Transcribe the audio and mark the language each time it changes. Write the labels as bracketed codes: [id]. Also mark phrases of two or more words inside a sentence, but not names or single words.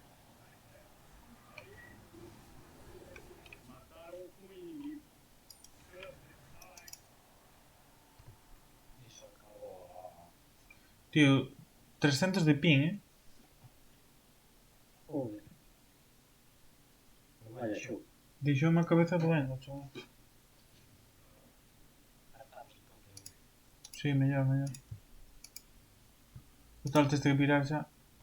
[es] Y se acabó. Tío, 300 de ping, Joder. Pues vaya show. [gl] Deixou-me a cabeza doendo, chaval. Sí, mellor, mellor. Total, tens que pirar xa.